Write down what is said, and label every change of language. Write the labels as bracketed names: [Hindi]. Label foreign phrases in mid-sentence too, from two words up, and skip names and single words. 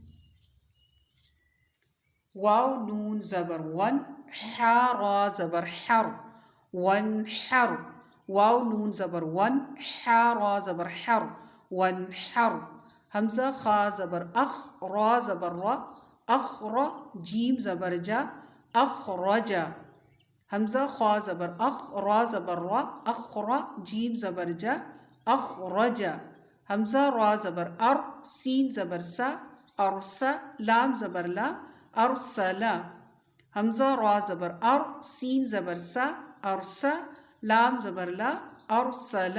[Urdu] واو نون زبر ون، حا را زبر حر، ون حر. واو نون زبر ون، حا را زبر حر، ون حر. حمزہ خا زبر اخ، را زبر را، اخر. جیم زبر جا، اخرجا. حمزہ خا زبر اخ، را زبر را، اخرا. جیم زبر جا، اخرجا. حمزہ را زبر ار، سین زبر سا، ارسا. لام زبر لا، ارسلا. حمزہ را زبر ار، سین زبر سا، ارسا. لام زبر لا، ارسلا.